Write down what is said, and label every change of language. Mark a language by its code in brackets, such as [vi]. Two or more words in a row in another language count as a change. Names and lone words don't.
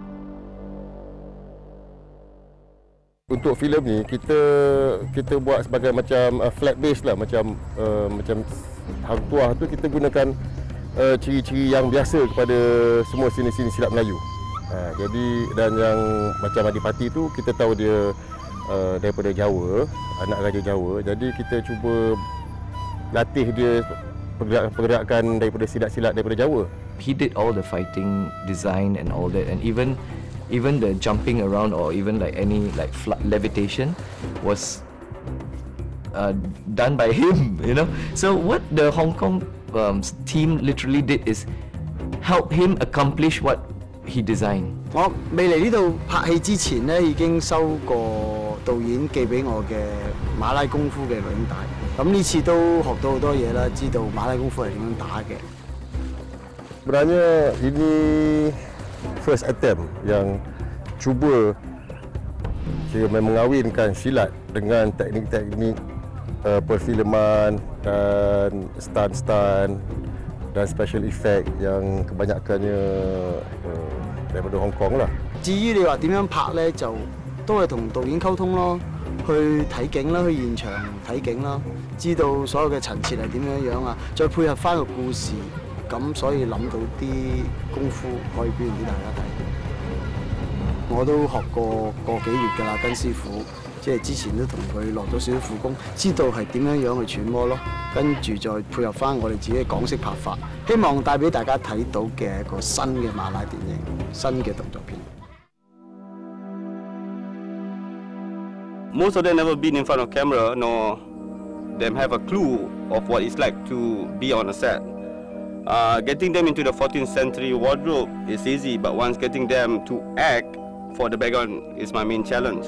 [ms] Untuk filem ni kita buat sebagai macam [en] flat base [ms] lah, macam Hang Tuah tu kita gunakan ciri-ciri yang biasa kepada semua sini-sini silap Melayu. Jadi dan yang macam Adipati tu kita tahu dia daripada Jawa, anak Raja Jawa. Jadi kita cuba latih dia pergerakan daripada silat-silat daripada Jawa. [en] He did all the fighting design and all that, and even the jumping around or even like any like levitation was done by him, you know. So what the Hong Kong team literally did is help him accomplish what he designed. [yue] 我未嚟呢度拍戲之前咧，已經收過導演寄俾我嘅馬拉功夫嘅錄影帶。咁呢次都學到好多嘢啦，知道馬拉功夫係點樣打嘅。 [ms] Sebenarnya ini [en] first attempt [ms] yang cuba kira mengawinkan silat dengan teknik-teknik perfilman dan stunt-stunt dan [en] special effect [ms] yang kebanyakannya daripada Hong Kong lah. [yue] 至於你話點樣拍咧，就都係同導演溝通咯，去睇景啦，去現場睇景啦，知道所有嘅陳設係點樣啊，再配合翻個故事，咁所以諗到啲功夫可以表現俾大家睇。我都學過個幾月㗎啦，跟師傅。即係之前都同佢落咗少少苦功，知道係點樣去揣摩咯，跟住再配合翻我哋自己嘅港式拍法，希望帶俾大家睇到嘅一個新嘅馬拉電影，新嘅動作片。 [en] Most of them never been in front of camera, nor them have a clue of what it's like to be on a set. Getting them into the 14th century wardrobe is easy, but once getting them to act for the background is my main challenge.